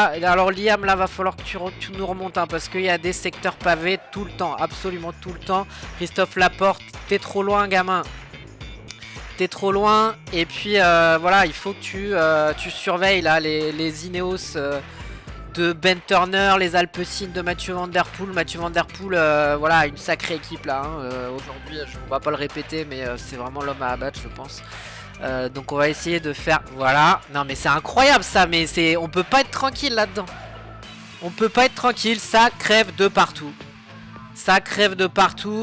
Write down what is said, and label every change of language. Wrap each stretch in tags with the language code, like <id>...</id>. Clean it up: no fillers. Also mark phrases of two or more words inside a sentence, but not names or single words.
<fr>Alors Liam, là va falloir que tu nous remontes hein, parce qu'il y a des secteurs pavés tout le temps, absolument tout le temps. Christophe Laporte, t'es trop loin gamin. T'es trop loin. Et puis voilà, il faut que tu surveilles là les Ineos de Ben Turner, les Alpecin de Mathieu Van Der Poel. Mathieu Van Der Poel, voilà, une sacrée équipe là. Hein. Aujourd'hui, on va pas le répéter, mais c'est vraiment l'homme à abattre, je pense. Donc on va essayer de faire, voilà. Non mais c'est incroyable ça, mais on peut pas être tranquille là-dedans. On peut pas être tranquille, ça crève de partout. Ça crève de partout.</fr>